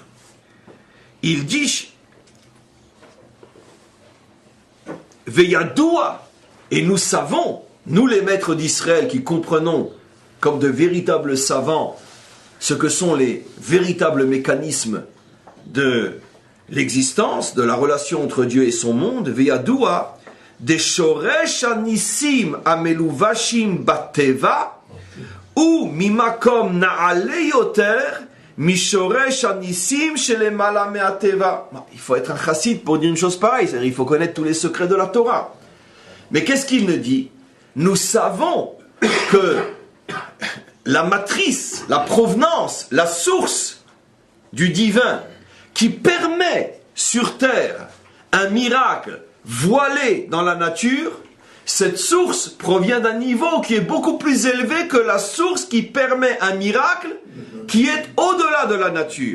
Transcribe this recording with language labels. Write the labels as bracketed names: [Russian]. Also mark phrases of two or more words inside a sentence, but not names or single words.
[French] Il dit, Veyadoua, et nous savons, nous les maîtres d'Israël qui comprenons comme de véritables savants ce que sont les véritables mécanismes de l'existence, de la relation entre Dieu et son monde, Veyadoua, des [Hebrew] שורש הניסים המלובשים בטבע, [French] ou [Hebrew] ממקום נעלה יותר, משורש הניסים שלמעלה מהטבע. [French] Il faut être un chassid pour dire une chose pareille, c'est-à-dire il faut connaître tous les secrets de la Torah. Mais qu'est-ce qu'il nous dit? Nous savons que la matrice, la provenance, la source du divin qui permet sur terre un miracle voilé dans la nature, cette source provient d'un niveau qui est beaucoup plus élevé que la source qui permet un miracle qui est au-delà de la nature.